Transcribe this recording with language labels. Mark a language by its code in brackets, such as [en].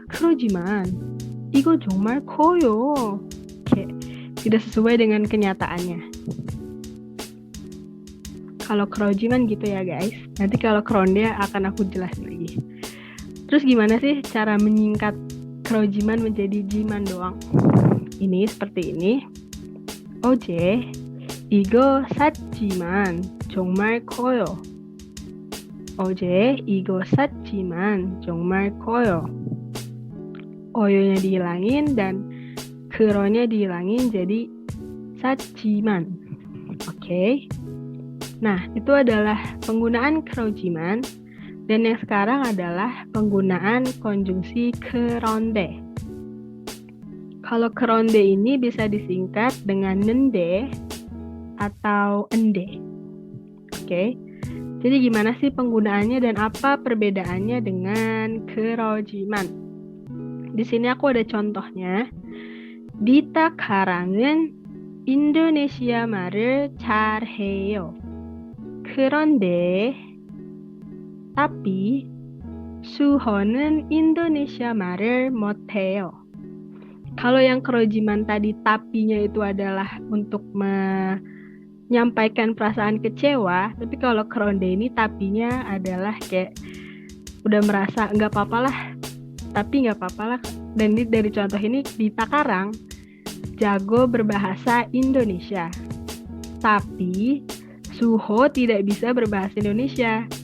[ko] Kerojiman, 이거 정말 커요. [id] Kayak tidak sesuai dengan kenyataannya. Kalau kerojiman gitu ya guys. Nanti kalau keronde akan aku jelasin lagi. Terus gimana sih cara menyingkat kerojiman menjadi jiman doang? Ini seperti ini. [ko] 어제 이거 샀지만 정말 커요. 어제 이거 샀지만 정말 커요. [id] oyonya dihilangin dan keronya dihilangin jadi 샀지만. Oke. Nah, itu adalah penggunaan kerojiman, dan yang sekarang adalah penggunaan konjungsi keronde. Kalau keronde ini bisa disingkat dengan nende atau ende. Oke. Jadi gimana sih penggunaannya dan apa perbedaannya dengan kerojiman? Di sini aku ada contohnya. [ko] Dita Karang은 인도네시아 말을 잘해요. 그런데 [id] tapi [ko] 수호는 인도네시아 말을 못해요. [id] Kalau yang kerojiman tadi tapinya itu adalah untuk menyampaikan perasaan kecewa, tapi kalau keronde ini tapinya adalah kayak udah merasa nggak apa-apa lah, tapi nggak apa-apa lah. Dan dari contoh ini Dita Karang jago berbahasa Indonesia, tapi Suho tidak bisa berbahasa Indonesia.